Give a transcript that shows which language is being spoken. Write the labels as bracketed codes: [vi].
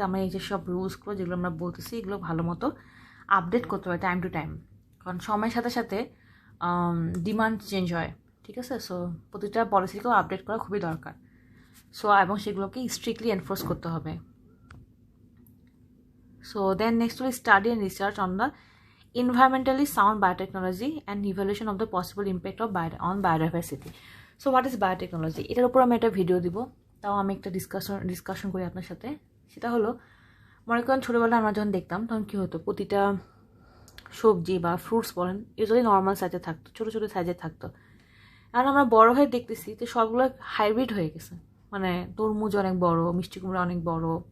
[bn] আমরা এই যে সব রুলসগুলো যেগুলো আমরা বলতেছি এগুলো ভালো মতো আপডেট করতে হয় টাইম টু টাইম, কারণ সময়ের সাথে সাথে ডিমান্ড চেঞ্জ হয়। ঠিক আছে, সো প্রতিটা পলিসিকেও আপডেট করা খুবই দরকার। সো এবং সেগুলোকে স্ট্রিক্টলি এনফোর্স করতে হবে। [en] So then next হল study and research on the environmentally sound biotechnology and evaluation of the possible impact of on biodiversity. So what is biotechnology? [bn] এটার উপর আমি একটা ভিডিও দিব, তাও আমি একটা ডিসকাশন করি আপনার সাথে। সেটা হলো, মনে করেন ছোটোবেলায় আমরা যখন দেখতাম তখন কী হতো, প্রতিটা সবজি বা ফ্রুটস বলেন ইউজুয়ালি নর্মাল সাইজে থাকতো, ছোটো ছোটো সাইজে থাকতো। আর আমরা বড় হয়ে দেখতেছি তো সবগুলো হাইব্রিড হয়ে গেছে, মানে তরমুজ অনেক বড়, মিষ্টি কুমড়া অনেক বড়।